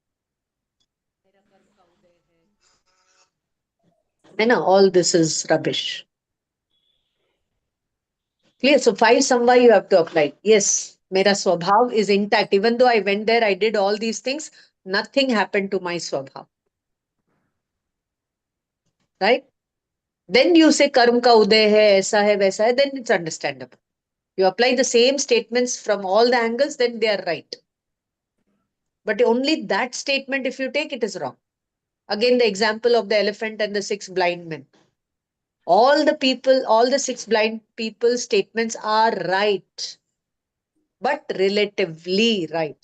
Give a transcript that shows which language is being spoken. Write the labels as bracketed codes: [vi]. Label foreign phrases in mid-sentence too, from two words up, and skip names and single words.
[en] I know all this is rubbish. Clear? So 5 Samva you have to apply. Yes, [hi] मेरा स्वभाव [en] is intact. Even though I went there, I did all these things, nothing happened to my swabhav. Right? Then you say [hi] कर्म का उदय है, ऐसा है, वैसा है, [en] then it's understandable. You apply the same statements from all the angles, then they are right. But only that statement, if you take, it is wrong. Again, the example of the elephant and the 6 blind men. All the 6 blind people's statements are right, but relatively right.